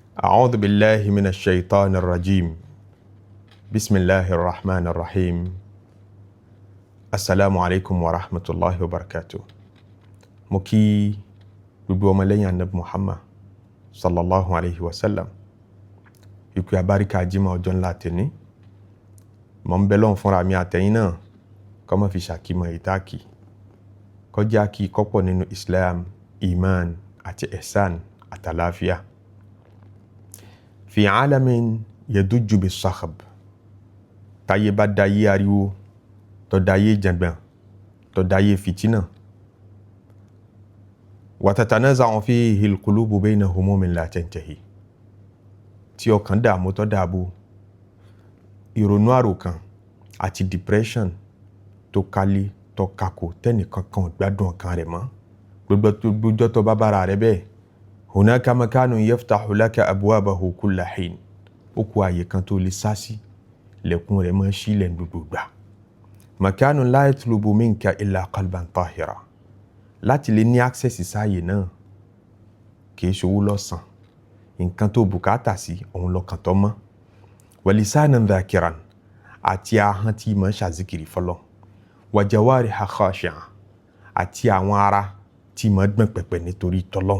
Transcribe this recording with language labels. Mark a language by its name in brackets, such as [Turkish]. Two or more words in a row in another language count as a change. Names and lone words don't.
[Arabic] أعوذ بالله من الشيطان الرجيم بسم الله الرحمن الرحيم السلام عليكم ورحمة الله وبركاته. [Yoruba] mo kí gbogbo ọmọlẹ́yìn Ànábì Muhammad [Arabic] صلى الله عليه وسلم [Yoruba] ìpè àbáríkà jímọ̀ ọjọ́ ńlá tẹ̀ní. mo ń bẹ lọ́hùn fúnra mi àtẹ̀yìn náà kó má fi ṣàkímọ̀ ìtàkì kọjá kí kọ́pọ̀ nínú Islam, iman àti ihsan àtàláfíà. [Arabic] في عالم يضج بالصخب, [Yoruba] táyé bá dáyé ariwo tó dáyé jàngbọ̀n tó dáyé fìtínà. [Arabic] وتتنازع فيه القلوب بين هموم لا تنتهي, [Yoruba] tí ọkàn dààmú tó dààbò, ìrònú àròkàn àti depression tó kálé tó kakò tẹ́nìkan kan gbádùn ọkàn rẹ̀ mọ́. gbogbo tó bá bára rẹ̀ bẹ́ẹ̀, [Arabic] هناك مكان يفتح لك أبوابه كل حين, [Yoruba] ó kù àyè kan tó lè sá sí, lẹ̀kùn rẹ̀ máa ṣí lẹ́nu gbogbo gbà. [Arabic] مكان لا يطلب منك إلا قلبا طاهرا, [Yoruba] láti lè ní access sáàyè náà kìí ṣòwò lọ́sàn, nǹkan tó bùkátà sí òun lọ́kàn tó mọ́. [Arabic] ولسانا ذاكرا, [Yoruba] àti ahọ́n tí máa ṣàzíkiri fọlọ́. [Arabic] وجوارح خاشعة, [Yoruba] àti àwọn ara tí máa gbọ̀n pẹ̀pẹ̀ nítorí tọ́lọ́hun.